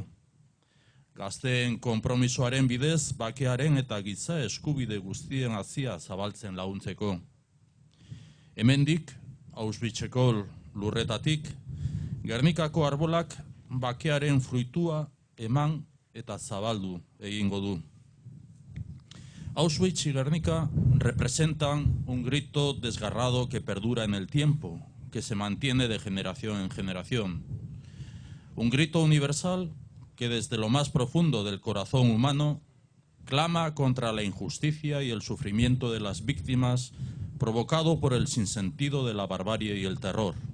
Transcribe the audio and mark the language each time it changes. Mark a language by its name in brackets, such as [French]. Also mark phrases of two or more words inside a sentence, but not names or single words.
[Basque] Gazteen konpromisoaren bidez, bakearen eta giza eskubide guztien hazia zabaltzen laguntzeko. Hemendik, Auschwitzeko lurretatik, Gernikako arbolak bakearen fruitua eman eta zabaldu egingo du. [Spanish] Auschwitz y Gernika representan un grito desgarrado que perdura en el tiempo, que se mantiene de generación en generación. Un grito universal que desde lo más profundo del corazón humano clama contra la injusticia y el sufrimiento de las víctimas provocado por el sinsentido de la barbarie y el terror.